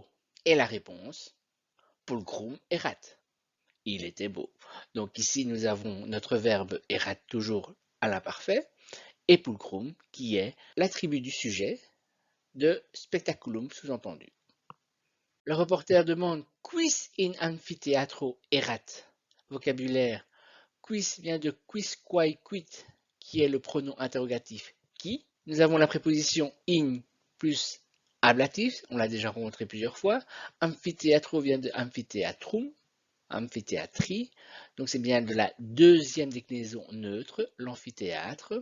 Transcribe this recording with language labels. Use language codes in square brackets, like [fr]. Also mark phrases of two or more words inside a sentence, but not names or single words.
[fr] Et la réponse, [la] pulcrum erat. [fr] Il était beau. Donc ici, nous avons notre verbe erat toujours à l'imparfait et pulcrum qui est l'attribut du sujet de spectaculum sous-entendu. Le reporter demande [la] quis in amphitheatro erat? [fr] Vocabulaire. Quis vient de [la] quis quae quid, [fr] qui est le pronom interrogatif qui. Nous avons la préposition in plus ablatif, on l'a déjà rencontré plusieurs fois. Amphithéatro vient de [la] amphithéatrum, amphithéatrie, [fr] donc c'est bien de la deuxième déclinaison neutre, l'amphithéâtre.